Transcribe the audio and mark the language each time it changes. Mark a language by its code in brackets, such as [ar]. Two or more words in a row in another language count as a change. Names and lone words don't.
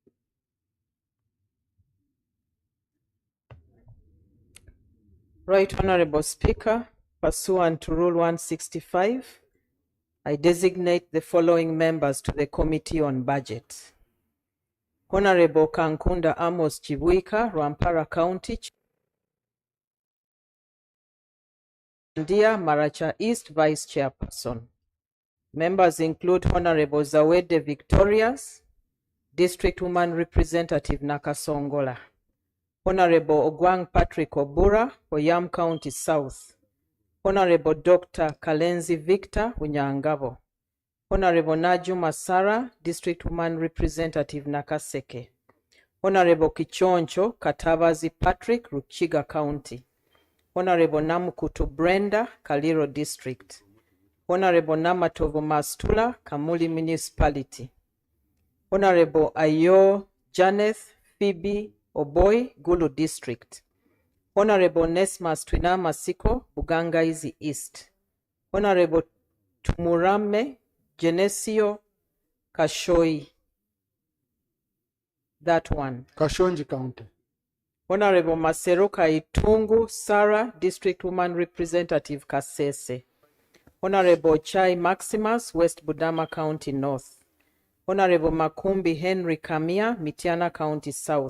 [en] Right Honorable Speaker, pursuant to Rule 165, I designate the following members to the Committee on Budget. Honorable Kankunda Amos Chibuika, Rwampara County. Dear Maracha East Vice Chairperson. Members include Honorable Zawede Victorias, District Woman Representative Nakasongola. Honorable Ogwang Patrick Obura, Oyam County South. Honorable Dr. Kalenzi Victor, Unyangabo. Honorable Najuma Sara, District Woman Representative Nakaseke. Honorable Kichoncho Katabazi Patrick, Ruchiga County. Honorable Namukutu Brenda, Kaliro District. Honorable Namatovo Mastula, Kamuli Municipality. Honorable Ayo Janeth Phoebe Oboy, Gulu District. Honorable Nesmas Twinama Siko, Bugangaizi East. Honorable Tumurame Genesio Kashoi. That one. Kashonji County. Honorable Maseruka Itungu Sarah, District Woman Representative Kasese. Honorable Chai Maximus, West Budama County North. Honorable Makumbi Henry Kamia, Mitiana County South.